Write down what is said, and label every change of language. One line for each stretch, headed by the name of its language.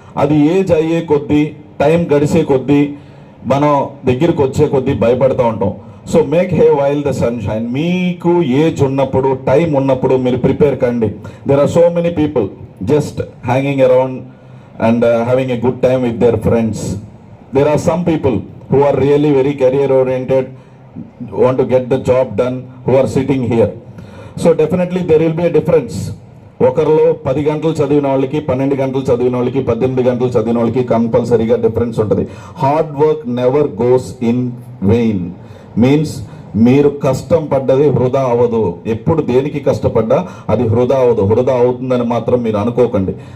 Telugu: అది ఏజ్ అయ్యే కొద్దీ, టైం గడిచే కొద్దీ, మనం దగ్గరికి వచ్చే కొద్దీ భయపడుతూ ఉంటాం.
English: So make hay while the sunshine.
Telugu: మీకు ఏజ్ ఉన్నప్పుడు, టైం ఉన్నప్పుడు మీరు ప్రిపేర్ కండి.
English: There are so many people just hanging around and having a good time with their friends. There are some people who are really very career oriented, want to get the job done, who are sitting here. So definitely there will be a difference.
Telugu: ఒకరిలో 10 గంటలు చదివిన వాళ్ళకి, 12 గంటలు చదివిన వాళ్ళకి, 18 గంటలు చదివిన వాళ్ళకి కంపల్సరీగా డిఫరెన్స్ ఉంటుంది.
English: Hard work never goes in vain. Means
Telugu: మీరు కష్టం పడ్డది వృధా అవ్వదు. ఎప్పుడు దేనికి కష్టపడ్డా అది వృధా అవ్వదు. వృధా అవుతుందని మాత్రం మీరు అనుకోకండి.